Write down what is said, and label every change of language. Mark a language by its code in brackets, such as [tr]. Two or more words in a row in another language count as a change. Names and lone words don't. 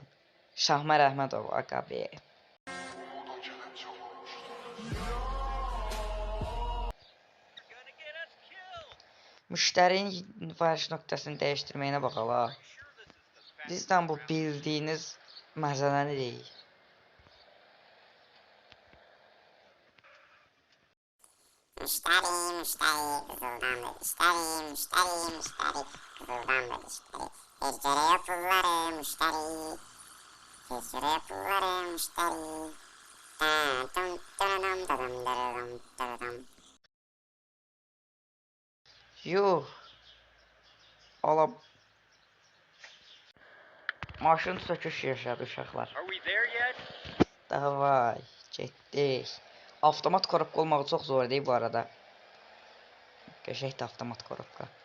[az] Şahmər Əhmədov Aqabi. Müştərinin varış nöqtəsini dəyişdirməyinə bax hala. Bizdən bu bildiyiniz məzələni deyil. [tr] Müşteri, müşteri, kızıldandır işleri, müşteri, müşteri, kızıldandır işleri. Bir kere pulları müşteri, bir kere pulları müşteri. Dum dum dum dum dum. Yuh. [az] Ala. Maşın söküş yaşadı uşaqlar. Davay, getdik. Avtomat korobka olmağı çox zor deyil bu arada. Qəşəngdir avtomat korobka.